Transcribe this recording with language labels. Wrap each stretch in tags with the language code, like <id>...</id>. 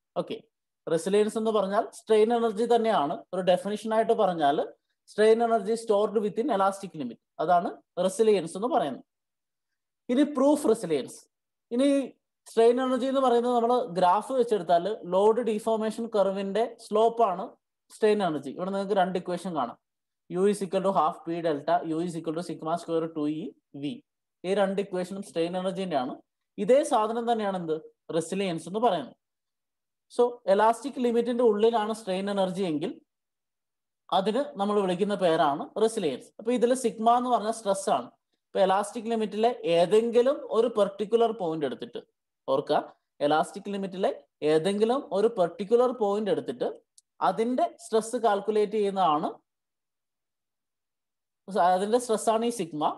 <ml>Okay, resilience എന്ന് പറഞ്ഞാൽ strain energy തന്നെയാണ്. ഒരു ഡെഫിനിഷൻ ആയിട്ട് പറഞ്ഞാൽ</ml> <en>strain energy stored within elastic limit,</en> <ml>അതാണ് റെസിലിയൻസ് എന്ന് പറയുന്നത്. ഇനി പ്രൂഫ് റെസിലിയൻസ്. ഇനി സ്ട്രെയിൻ എനർജി എന്ന് പറയുന്നത് നമ്മൾ ഗ്രാഫ് വെച്ചെടുത്താൽ ലോഡ് ഡിഫോർമേഷൻ കർവിന്റെ സ്ലോപ്പാണ് സ്ട്രെയിൻ എനർജി. ഇവിടെ നിങ്ങൾക്ക് 2 ഇക്വേഷൻ കാണാം.</ml> <en>U is equal to half P delta, U is equal to sigma square 2E V.</en> <ml>ഈ 2 ഇക്വേഷനും സ്ട്രെയിൻ എനർജിന്റെ ആണ്. ഇതേ സാധനം തന്നെയാണ് എന്ത് റെസിലിയൻസ് എന്ന് പറയുന്നത്. സോ എലാസ്റ്റിക് ലിമിറ്റിന്റെ ഉള്ളിലാണ് സ്ട്രെയിൻ എനർജി എങ്കിൽ അതിന് നമ്മൾ വിളിക്കുന്ന പേരാണ് റെസിലിയൻസ്. അപ്പൊ ഇതിൽ സിഗ്മ എന്ന് പറഞ്ഞ സ്ട്രെസ് ആണ്. ഇപ്പൊ എലാസ്റ്റിക് ലിമിറ്റിലെ ഏതെങ്കിലും ഒരു പെർട്ടിക്കുലർ പോയിന്റ് എടുത്തിട്ട്, ഓർക്കുക, എലാസ്റ്റിക് ലിമിറ്റിലെ ഏതെങ്കിലും ഒരു പെർട്ടിക്കുലർ പോയിന്റ് എടുത്തിട്ട് അതിന്റെ സ്ട്രെസ് കാൽക്കുലേറ്റ് ചെയ്യുന്നതാണ്, അതിന്റെ സ്ട്രെസ് ആണ് ഈ സിഗ്മ.</ml>